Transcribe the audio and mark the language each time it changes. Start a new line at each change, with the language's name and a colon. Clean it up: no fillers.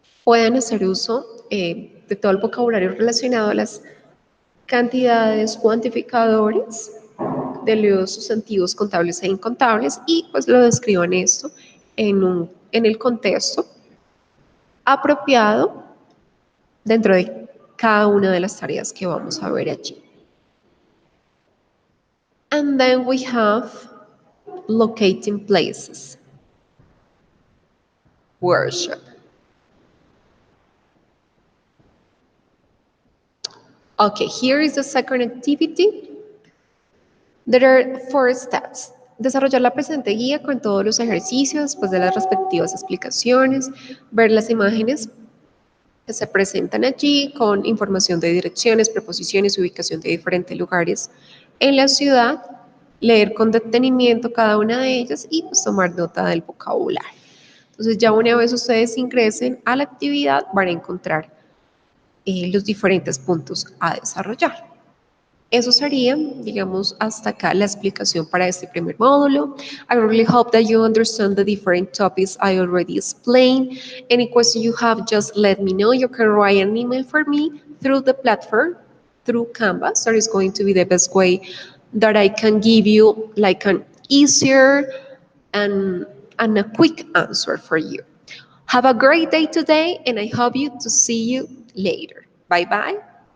Spanish: pueden hacer uso de todo el vocabulario relacionado a las cantidades, cuantificadores de los sustantivos contables e incontables y pues lo describan esto en el contexto apropiado dentro de cada una de las tareas que vamos a ver allí.
English: And then we have locating places, worship. Okay, here is the second activity. There are four steps.
Spanish: Desarrollar la presente guía con todos los ejercicios, después de las respectivas explicaciones, ver las imágenes que se presentan allí con información de direcciones, preposiciones, ubicación de diferentes lugares en la ciudad, leer con detenimiento cada una de ellas y pues tomar nota del vocabulario. Entonces ya una vez ustedes ingresen a la actividad van a encontrar los diferentes puntos a desarrollar. Eso sería, digamos, hasta acá la explicación para este primer módulo.
English: I really hope that you understand the different topics I already explained. Any question you have, just let me know. You can write an email for me through the platform, through Canvas. That is going to be the best way that I can give you like an easier and, and a quick answer for you. Have a great day today, and I hope you to see you later. Bye bye.